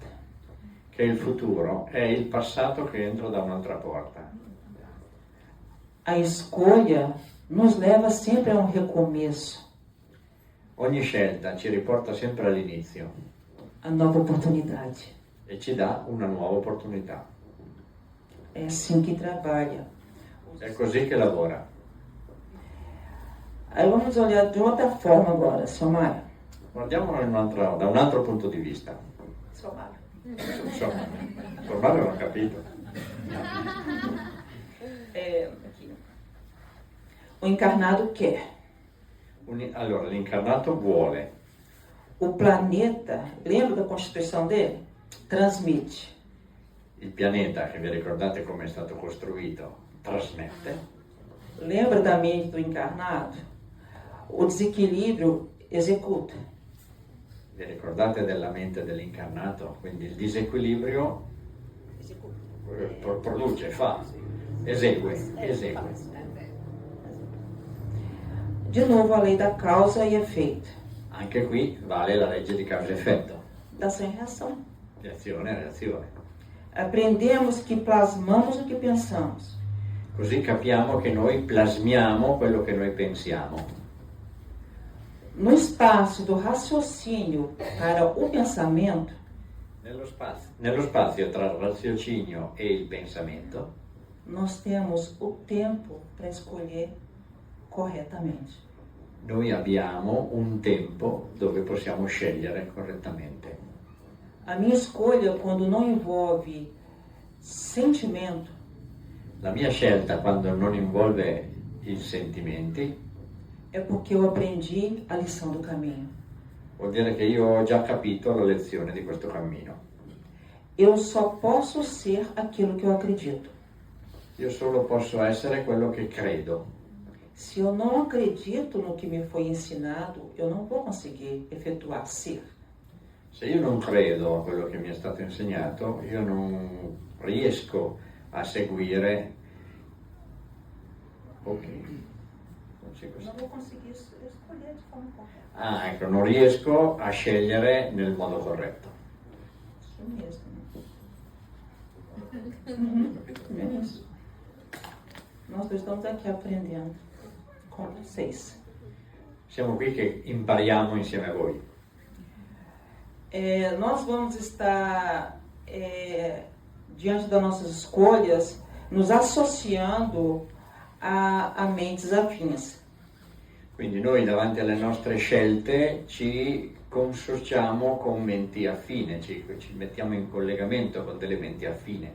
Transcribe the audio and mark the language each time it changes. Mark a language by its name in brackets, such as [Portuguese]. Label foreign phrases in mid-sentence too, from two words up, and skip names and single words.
[Italian] che il futuro è il passato che entra da un'altra porta. [Portuguese] A escolha nos leva sempre a um recomeço, [Italian] Ogni scelta ci riporta sempre all'inizio [Portuguese] a nova oportunidade. [Italian] e ci dà una nuova opportunità. [Portuguese] É assim que trabalha. [Italian] È così che lavora. [Portuguese] Aí vamos olhar de outra forma agora, seu Mário. [Italian] Guardiamolo da un altro punto di vista. [Portuguese] Seu Mário. [Italian] Insomma, ormai l'ho capito. [Portuguese] Aqui. O encarnado quer. [Italian] Allora, l'incarnato vuole. [Portuguese] O planeta, lembra da constituição dele? Transmite. [Italian] Il pianeta, che vi ricordate come è stato costruito, trasmette. [Portuguese] Lembra da mente do encarnado? O desequilíbrio executa. [Italian] Vi ricordate della mente dell'incarnato? Quindi il disequilibrio produce, fa, esegue. [Portuguese] De novo a lei da causa e efeito. [Italian] Anche qui vale la legge di causa e effetto, [Portuguese] Da ação e reação. [Italian] di azione e reazione. [Portuguese] Aprendemos que plasmamos o que pensamos. [Italian] Così capiamo che noi plasmiamo quello che noi pensiamo. [Portuguese] No espaço do raciocínio para o pensamento, [Italian] Nello spazio tra il raziocinio e il pensamento, [Portuguese] nós temos o tempo para escolher corretamente. [Italian] noi abbiamo un tempo dove possiamo scegliere correttamente. [Portuguese] A minha escolha, quando não envolve sentimento, [Italian] La mia scelta, quando non involve i sentimenti, [Portuguese] é porque eu aprendi a lição do caminho. [Italian] vuol dire che io ho già capito la lezione di questo cammino. [Portuguese] Eu só posso ser aquilo que eu acredito. [Italian] Io solo posso essere quello che credo. [Portuguese] Se eu não acredito no que me foi ensinado, eu não vou conseguir efetuar ser. [Italian] Se io non credo a quello che mi è stato insegnato, io non riesco a seguire. [Portuguese] Ok. consigo. Não vou conseguir escolher de forma correta. [Italian] Ah, ecco, non riesco a scegliere nel modo corretto. [Portuguese] Isso mesmo. É isso. Nós dois estamos aqui aprendendo com vocês. [Italian] Siamo qui che impariamo insieme a voi. [Portuguese] Nós vamos estar diante das nossas escolhas, nos associando a mentes afins. [Italian] Quindi noi davanti alle nostre scelte ci consociamo con menti affine, ci mettiamo in collegamento con delle menti affine.